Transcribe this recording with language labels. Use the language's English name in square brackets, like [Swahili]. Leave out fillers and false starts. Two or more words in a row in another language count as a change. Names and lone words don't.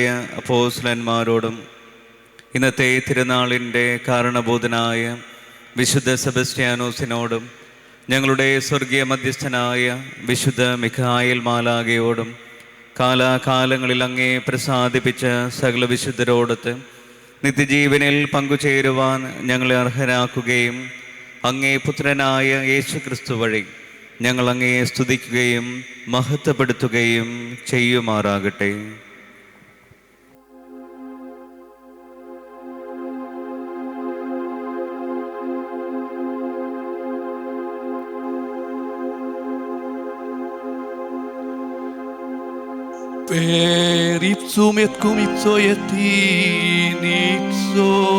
[Malayalam] അപ്പോസ്തലന്മാരോടും ഇന്നത്തെ തിരുനാളിൻ്റെ കാരണഭൂതനായ വിശുദ്ധ സെബസ്ത്യാനോസിനോടും ഞങ്ങളുടെ സ്വർഗീയ മധ്യസ്ഥനായ വിശുദ്ധ മിഖായേൽ മാലാഖയോടും കാലാകാലങ്ങളിൽ അങ്ങേ പ്രസാദിപ്പിച്ച സകല വിശുദ്ധരോടൊത്ത് നിത്യജീവനിൽ പങ്കുചേരുവാൻ ഞങ്ങളെ അർഹരാക്കുകയും അങ്ങേ പുത്രനായ യേശു ക്രിസ്തു വഴി ഞങ്ങൾ അങ്ങയെ സ്തുതിക്കുകയും മഹത്വപ്പെടുത്തുകയും ചെയ്യുമാറാകട്ടെ. [Latin] Per ipsum et cum ipso et in ipso